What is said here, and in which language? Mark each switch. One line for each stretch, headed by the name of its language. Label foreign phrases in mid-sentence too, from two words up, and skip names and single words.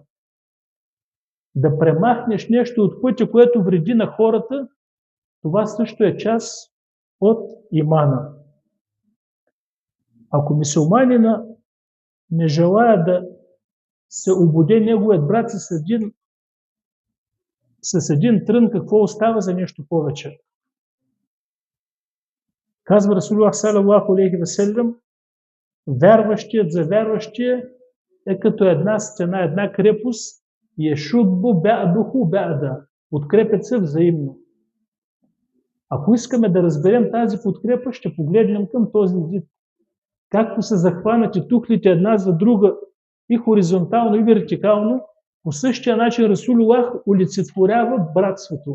Bulgarian: Да премахнеш нещо от пътя, което вреди на хората, това също е част от имана. Ако мюсюлманина не желая да се обуде неговият брат с един трън, какво остава за нещо повече? Казва Расулуллах
Arabic: صلى الله عليه وسلم,
Bulgarian: вярващият за вярващия е като една стена, една крепост, и е
Arabic: يشد بعضه بعضا.
Bulgarian: Подкрепят се взаимно. Ако искаме да разберем тази подкрепа, ще погледнем към този зид. Както са захванати тухлите една за друга и хоризонтално, и вертикално, по същия начин Расулуллах олицетворява братството.